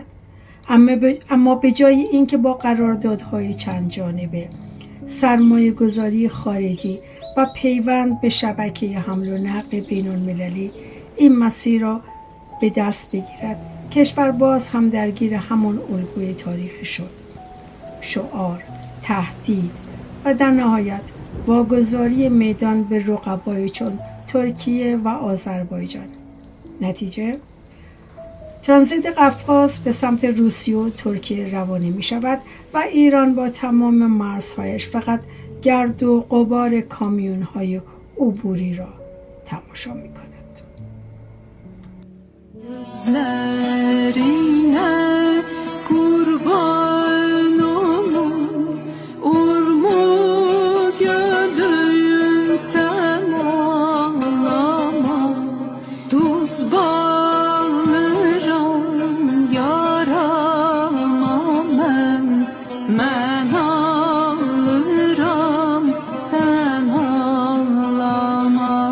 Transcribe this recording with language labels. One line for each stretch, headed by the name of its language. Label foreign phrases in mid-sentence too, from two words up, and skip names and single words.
Persian: اما به جای اینکه با قراردادهای چند جانبه، سرمایه‌گذاری خارجی و پیوند به شبکه حمل و نقل بین‌المللی این مسیر را به دست بگیرد، کشور باز هم درگیر همان الگوی تاریخی شد: شعار، تهدید و در نهایت واگذاری میدان به رقبای چون ترکیه و آذربایجان. نتیجه: ترانزیت قفقاز به سمت روسیه و ترکیه روانه می شود و ایران با تمام مرزهایش فقط گرد و غبار کامیون های عبوری را تماشا می کند.
Azerbaijani: Gözlerine kurban olum, urmu gönlüm sen ağlama. Tuz bağlıram yarama men ağlıram sen ağlama.